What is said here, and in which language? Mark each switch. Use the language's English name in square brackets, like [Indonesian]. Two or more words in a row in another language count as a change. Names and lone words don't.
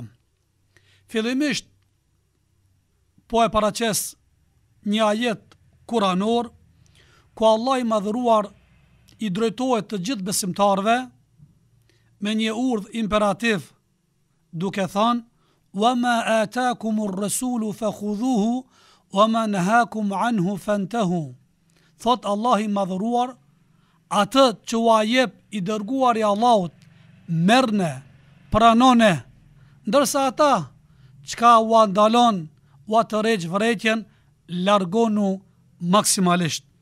[Albanian] Fillimisht po e paraqes një ajet kuranor ku Allah i madhëruar i drejtohet të gjithë besimtarve me një urdhë imperativ duke thënë: [Arabic] "وما آتاكم الرسول فخذوه وما نهاكم عنه فانتهوا." [Albanian] Thot Allah i madhëruar, atë që u jep i dërguar i Allahut, merrne, pranone, ndërsa ata çka u ndalon u tërheq vërejtjen, largonu maksimalisht.